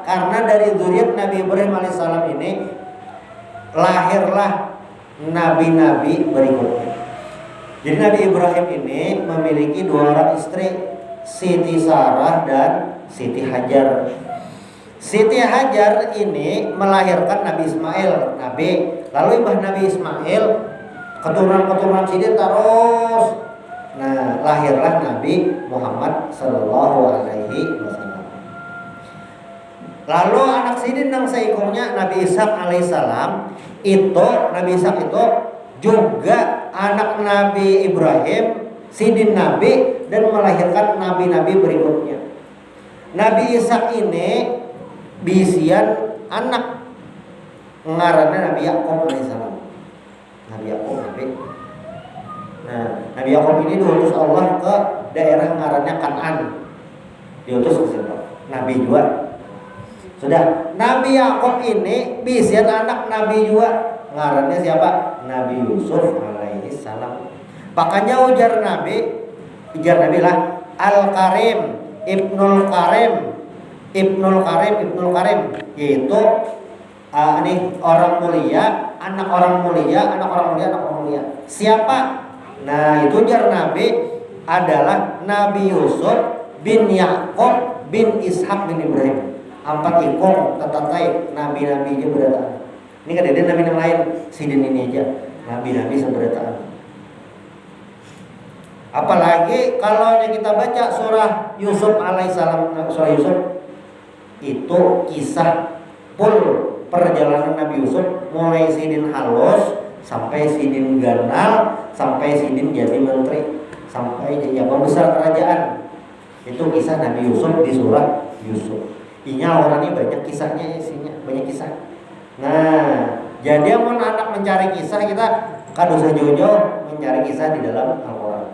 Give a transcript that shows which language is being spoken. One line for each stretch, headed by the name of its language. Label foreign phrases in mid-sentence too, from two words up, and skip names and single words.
Indonesian: Karena dari zuriat Nabi Ibrahim alaihissalam ini lahirlah nabi-nabi berikutnya. Jadi Nabi Ibrahim ini memiliki 2 orang istri, Siti Sarah dan Siti Hajar.
Banjar: Siti Hajar ini melahirkan Nabi Ismail, lalu ibah Nabi Ismail keturunan sidin terus.
Indonesian: Nah, lahirlah Nabi Muhammad
Arabic: صلى الله عليه وسلم.
Banjar: Lalu anak sidin yang seikornya Nabi Ishak alaihissalam itu, Nabi Ishak itu juga anak Nabi Ibrahim, sidin Nabi, dan melahirkan nabi-nabi berikutnya. Nabi Ishak ini bisian anak ngarannya Nabi Yakub alaihissalam. Nabi Yakub Nabi. Nah, Nabi Yakub ini diutus Allah ke daerah ngarannya Kan'an.
Indonesian: Diutus ke situ. Nabi juga. Sudah,
Banjar: Nabi Yakub ini bisian anak Nabi juga. Ngarannya siapa? Nabi Yusuf
Arabic: عليه السلام.
Banjar: Makanya ujar Nabi lah
Arabic: الكريم ابن الكريم,
Indonesian: yaitu ini orang mulia, anak orang mulia. Siapa?
Banjar: Nah, itu ujar Nabi adalah Nabi Yusuf bin Yakub bin Ishak bin Ibrahim. 4 ikong tetatai nabi-nabi aja berataan. Ini kan ada nabi yang lain, sidin ini aja nabi-nabi seberataan. Apalagi kalau kita baca surah Yusuf alaihissalam, surah Yusuf itu kisah full perjalanan Nabi Yusuf mulai sidin halus sampai sidin ganal sampai sidin jadi menteri sampai jadi pembesar kerajaan.
Indonesian: Itu kisah Nabi Yusuf di surah Yusuf.
Banjar: Inya orang ini banyak kisahnya, isinya banyak kisah. Nah, jadi amun anak mencari kisah, kita kadosa jauh-jauh mencari kisah di dalam Al-Quran.